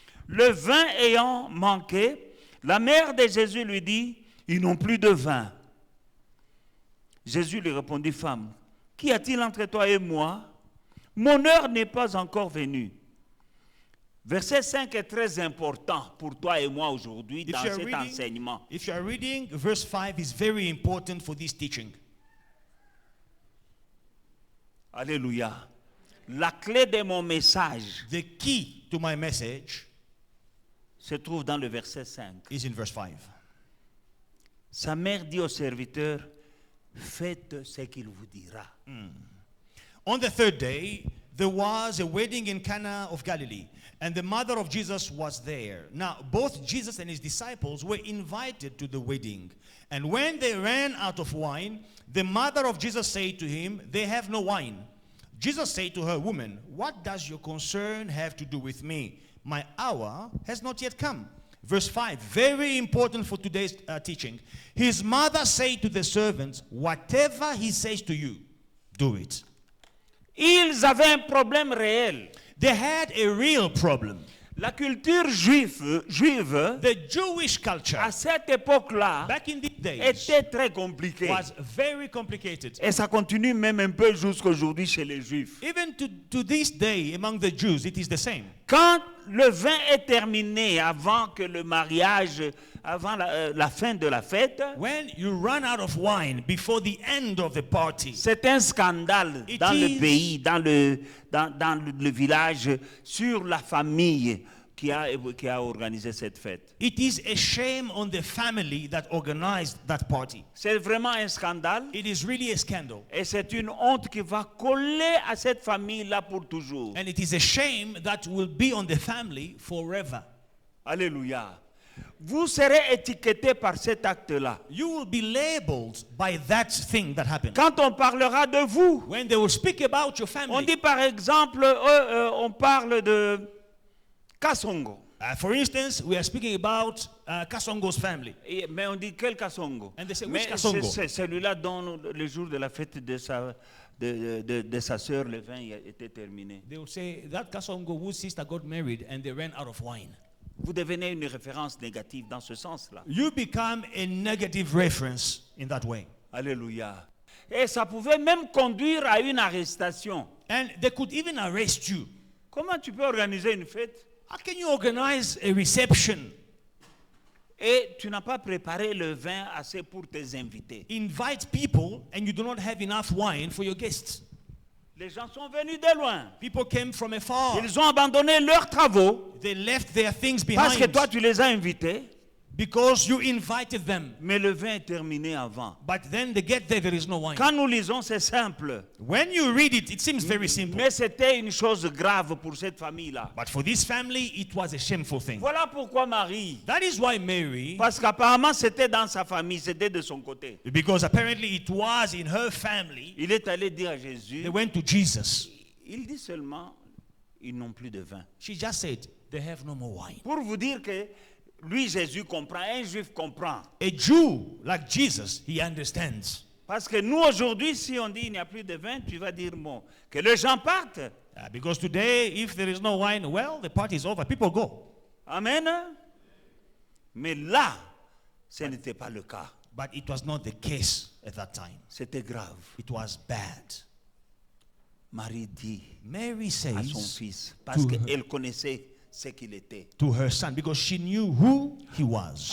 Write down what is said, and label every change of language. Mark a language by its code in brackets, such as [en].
[fr] Le vin ayant manqué, la mère de Jésus lui dit, ils n'ont plus de vin. Jésus lui répondit, femme, qu'y a-t-il entre toi et moi? Mon heure n'est pas encore venue. Verset 5 est très important pour toi et moi aujourd'hui dans cet enseignement. [en] If you are reading, verse 5 is very important for this teaching. [fr] Alléluia. La clé de mon message [en] The key to my message [fr] se trouve dans le verset 5. [en] is in verse 5. [fr] Sa mère dit au serviteur, faites ce qu'il vous dira. [en] On the third day, there was a wedding in Cana of Galilee, and the mother of Jesus was there. Now, both Jesus and his disciples were invited to the wedding. And when they ran out of wine, the mother of Jesus said to him, they have no wine. Jesus said to her, woman, what does your concern have to do with me? My hour has not yet come. Verse 5, very important for today's teaching. His mother said to the servants, whatever he says to you, do it. [fr] Ils avaient un problème réel. [en] They had a real problem. [fr] La culture juive [en] The Jewish culture [fr] à cette époque-là [en] back in these days [fr] était très compliquée. [en] was very complicated. [fr] Et ça continue même un peu jusqu'à aujourd'hui chez les Juifs. [en] Even to this day, among the Jews, it is the same. [fr] Quand le vin est terminé avant que le mariage, avant la fin de la fête, [en] When you run out of wine before the end of the party, [fr] c'est un scandale [en] It [fr] dans [en] is- [fr] le pays, dans le village, sur la famille qui a organisé cette fête. [en] it is a shame on the family that organized that party. [fr] C'est vraiment un scandale [en] It is really a scandal. [fr] et c'est une honte qui va coller à cette famille-là pour toujours. [en] And it is a shame that will be on the family forever. Alléluia. [fr] Vous serez étiqueté par cet acte-là. [en] You will be labeled by that thing that happened. [fr] Quand on parlera de vous, [en] When they will speak about your [fr] on [en] family, [fr] dit par exemple, on parle de Kasongo. [en] for instance, we are speaking about Kasongo's family. [fr] Mais on dit quel Kasongo? [en] And they say, [fr] Mais [en] which Kasongo? [fr] c'est celui-là dont le jour de la fête de sa sœur, le vin était terminé. [en] They will say that Kasongo whose sister got married and they ran out of wine. [fr] Vous devenez une référence négative dans ce sens-là. [en] You become a negative reference in that way. Alléluia. [fr] Et ça pouvait même conduire à une arrestation. [en] And they could even arrest you. [fr] Comment tu peux organiser une fête [en] How can you organize a reception? [fr] et tu n'as pas préparé le vin assez pour tes invités? [en] Invite people and you do not have enough wine for your guests. [fr] Les gens sont venus de loin. [en] People came from afar. [fr] Ils ont abandonné leurs travaux [en] They left their things [fr] parce que [en] behind [fr] toi tu les as invités, [en] because you invited them. [fr] mais le vin est terminé avant. [en] But then they get there is no wine. [fr] Quand nous lisons, c'est simple. [en] When you read it, it seems very simple. [fr] Mais c'était une chose grave pour cette famille-là. [en] But for this family, it was a shameful thing. [fr] Voilà pourquoi Marie, [en] That is why Mary, [fr] parce qu'apparemment c'était dans sa famille, c'était de son côté. [en] because apparently it was in her family, [fr] Il est allé dire à Jésus, [en] they went to Jesus. [fr] il dit seulement, ils n'ont plus de vin. [en] She just said, they have no more wine. [fr] Pour vous dire que lui, Jésus comprend, un juif comprend. [en] A Jew like Jesus, he understands. [fr] Parce que nous aujourd'hui, si on dit il n'y a plus de vin, tu vas dire bon, que les gens partent. [en] Because today, if there is no wine, well, the party is over. People go. Amen. [fr] Mais là, ce n'était pas le cas. [en] But it was not the case at that time. [fr] C'était grave. [en] It was bad. [fr] Marie dit [en] Mary [fr] à son [en] says, [fr] fils, parce [en] to her- [fr] qu'elle connaissait ce qu'il était. [en] to her son because she knew who he was.